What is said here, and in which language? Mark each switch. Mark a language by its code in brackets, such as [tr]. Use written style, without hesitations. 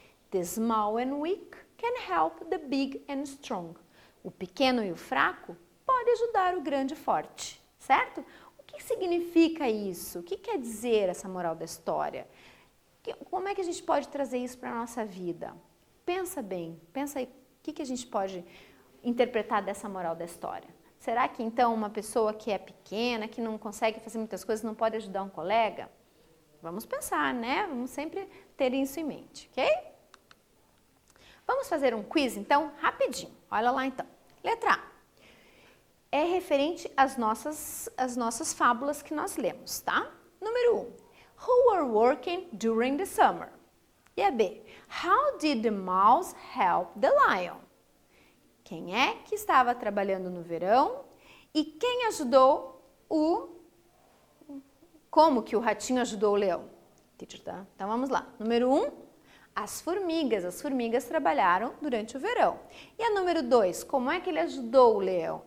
[en] The small and weak can help the big and strong. [pt] O pequeno e o fraco pode ajudar o grande e forte, certo? O que significa isso? O que quer dizer essa moral da história? Como é que a gente pode trazer isso para a nossa vida? Pensa bem, pensa aí, o que a gente pode interpretar dessa moral da história? Será que então uma pessoa que é pequena, que não consegue fazer muitas coisas, não pode ajudar um colega? Vamos pensar, né? Vamos sempre ter isso em mente, ok? Vamos fazer um quiz então, rapidinho. Olha lá então. Letra A. É referente às nossas fábulas que nós lemos, tá? Número 1. [en] Who were working during the summer? [pt] E a B. [en] How did the mouse help the lion? [pt] Quem é que estava trabalhando no verão e quem ajudou como que o ratinho ajudou o leão? Tá? Então vamos lá. Número 1. As formigas trabalharam durante o verão. E a número 2, como é que ele ajudou o leão?